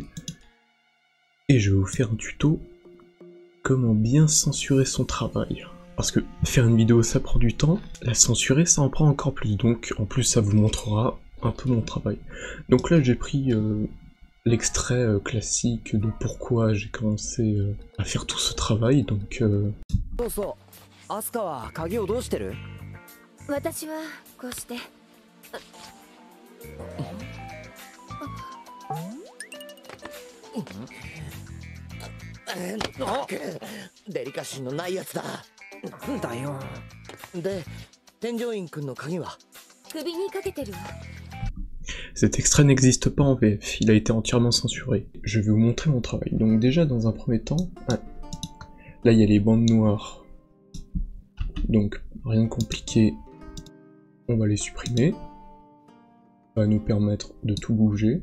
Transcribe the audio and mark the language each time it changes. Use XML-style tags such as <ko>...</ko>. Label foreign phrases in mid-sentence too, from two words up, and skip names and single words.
<fr>Et je vais vous faire un tuto comment bien censurer son travail. Parce que faire une vidéo ça prend du temps, la censurer ça en prend encore plus, donc en plus ça vous montrera un peu mon travail. Donc là j'ai pris l'extrait classique de pourquoi j'ai commencé à faire tout ce travail, donc...</fr> <ja>アスカは鍵をどうしてる？私はこうして。デリカシーのないやつだ。なんだよ。で、添乗員くんの鍵は？首にかけてるわ。</ja> <fr>Cet extrait n'existe pas en VF, il a été entièrement censuré. Je vais vous montrer mon travail. Donc déjà dans un premier temps, là il y a les bandes noires. Donc, rien de compliqué, on va les supprimer. Ça va nous permettre de tout bouger.</fr>